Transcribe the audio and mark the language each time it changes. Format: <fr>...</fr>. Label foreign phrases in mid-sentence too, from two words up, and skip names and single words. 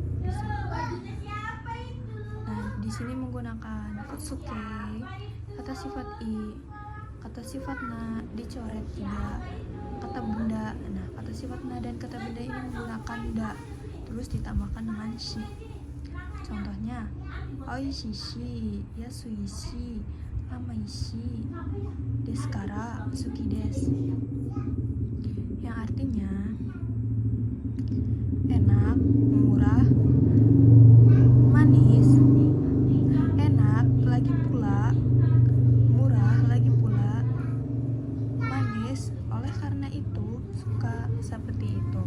<id>Nah, di sini menggunakan futsuke, kata sifat i, kata sifat na, dicoret tidak, kata benda. Nah, kata sifat na dan kata benda ini menggunakan da, terus ditambahkan dengan shi. Contohnya,</id> <ja>おいしいし、やすいし、あまいし、ですから好きです, yang artinya enak, murah, manis, enak, lagi pula murah, lagi pula manis, oleh karena itu suka, seperti itu.</ja>